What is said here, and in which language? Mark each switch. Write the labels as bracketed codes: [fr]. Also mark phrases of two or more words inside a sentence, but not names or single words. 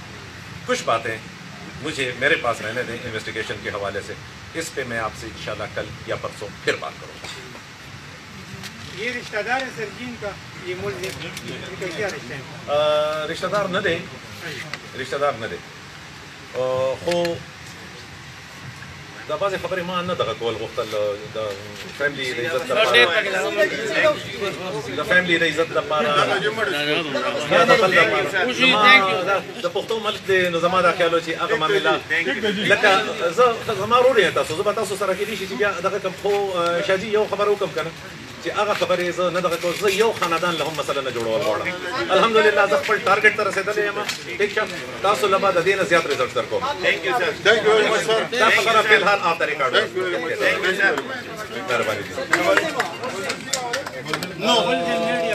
[ur] کچھ باتیں مجھے میرے پاس رہنے دیں انویسٹیگیشن کے حوالے سے، اس پہ میں آپ سے انشاءاللہ کل یا پرسوں پھر بات کروں گا. یہ رشتہ دار ہے سر جن کا یہ ملزم کیا رشتہ ہے؟ [ps] رشتہ دار نہ دے. ہو دا بعضې خبرې ما نه دغه کول غوښتل د فیملي د عزت لپاره د فیملي د عزت لپاره د پښتو ملک دی نو زما دا خیال و چې هغه معامله لکه زه زما ورور یم تاسو زه به تاسو سره کېدای شي چې بیا دغه کوم خو شاجي یو خبره وکړم که نه چې هغه خبرې زه نه دغه کوم زه یو خاندان له هم مثلا نه جوړول غواړم الحمدلله زه خپل ټارګېټ ته رسېدلی یم ټیک شه تاسو له به د دې نه زیات رزلټ در کوم [en] Thank you very much, sir. [ps] دا خبره فی الحال آپ ته ریکارډ مهرباني [en] No.